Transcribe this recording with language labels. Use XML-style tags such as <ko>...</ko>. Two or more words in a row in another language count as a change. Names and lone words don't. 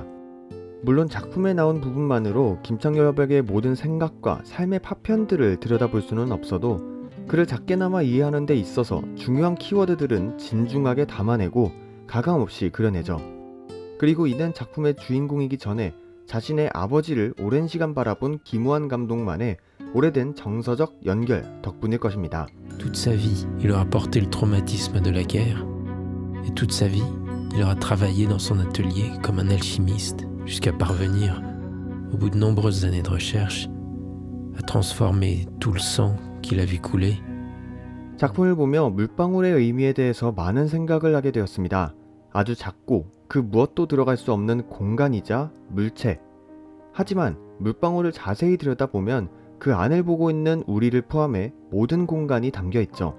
<ko>물론 작품에 나온 부분만으로 김창열 화백의 모든 생각과 삶의 파편들을 들여다볼 수는 없어도 그를 작게나마 이해하는 데 있어서 중요한 키워드들은 진중하게 담아내고 가감없이 그려내죠. 그리고 이는 작품의 주인공이기 전에 자신의 아버지를 오랜 시간 바라본 김호환 감독만의 오래된 정서적 연결 덕분일 것입니다.</ko> <fr>Toute sa vie, il aura porté le traumatisme de la guerre. Et toute sa vie, il aura travaillé dans son atelier comme un alchimiste jusqu'à parvenir, au bout de nombreuses années de recherche, à transformer tout le sang qu'il a vu couler.</fr> <ko>작품을 보며 물방울의 의미에 대해서 많은 생각을 하게 되었습니다. 아주 작고 그 무엇도 들어갈 수 없는 공간이자 물체. 하지만 물방울을 자세히 들여다보면 그 안을 보고 있는 우리를 포함해 모든 공간이 담겨 있죠.</ko>